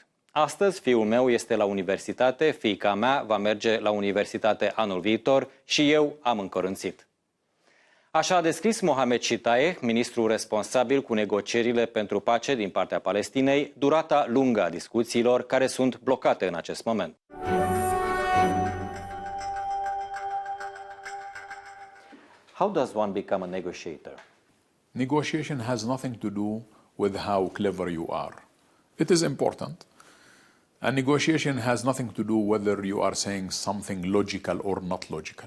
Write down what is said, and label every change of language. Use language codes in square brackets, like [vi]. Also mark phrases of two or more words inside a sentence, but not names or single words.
[ro] Astăzi fiul meu este la universitate, fiica mea va merge la universitate anul viitor și eu am încărunțit. Așa a descris Mohammad Shtayyeh, ministrul responsabil cu negocierile pentru pace din partea Palestinei, durata lungă a discuțiilor care sunt blocate în acest moment. [en] How does one become a negotiator? Negotiation has nothing to do with how clever you are. It is important. And negotiation has nothing to do whether you are saying something logical or not logical.